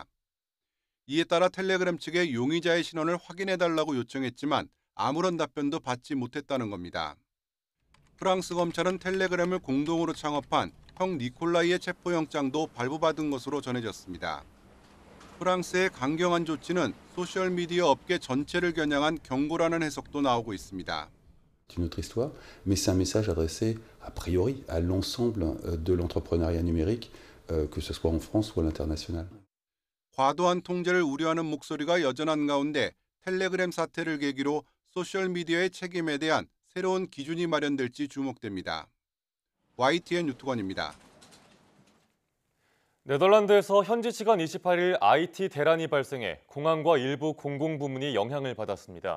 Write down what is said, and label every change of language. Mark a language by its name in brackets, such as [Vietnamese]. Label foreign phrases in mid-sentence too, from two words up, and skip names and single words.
[Korean] 이에 따라 텔레그램 측에 용의자의 신원을 확인해달라고 요청했지만 아무런 답변도 받지 못했다는 겁니다. 프랑스 검찰은 텔레그램을 공동으로 창업한 형 니콜라이의 체포영장도 발부받은 것으로 전해졌습니다. 프랑스의 강경한 조치는 소셜미디어 업계 전체를 겨냥한 경고라는 해석도 나오고 있습니다. [French] C'est une autre histoire, mais c'est un message adressé a priori à l'ensemble de l'entrepreneuriat numérique, que ce soit en France ou à l'international. [Korean] 과도한 통제를 우려하는 목소리가 여전한 가운데 텔레그램 사태를 계기로 소셜미디어의 책임에 대한 새로운 기준이 마련될지 주목됩니다. YTN 유튜건입니다. 네덜란드에서 현지 시간 28일 IT 대란이 발생해 공항과 일부 공공부문이 영향을 받았습니다.